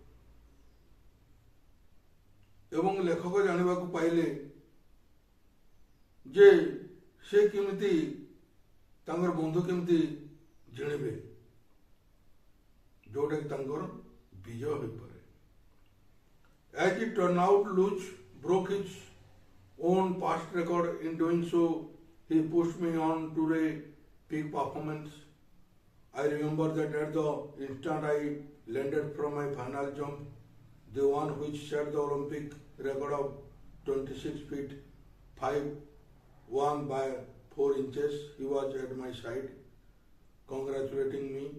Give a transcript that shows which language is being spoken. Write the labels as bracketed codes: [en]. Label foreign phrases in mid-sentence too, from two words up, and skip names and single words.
[or] ଏବଂ ଲେଖକ ଜାଣିବା କୁ ପାଇଲେ ଯେ ସେ କେମିତି ତାଙ୍କର ବନ୍ଧୁ କେମିତି ଜିଣିବେ ଯୋଉଟା କି ତାଙ୍କର ବିଜୟ ହୋଇ ପାରେ। [en] As it turned out, Luch broke his own past record. In doing so, he pushed me on to a peak performance. I remember that at the instant I landed from my final jump, the one which set the Olympic record of 26 feet 5 by 4 inches, he was at my side, congratulating me.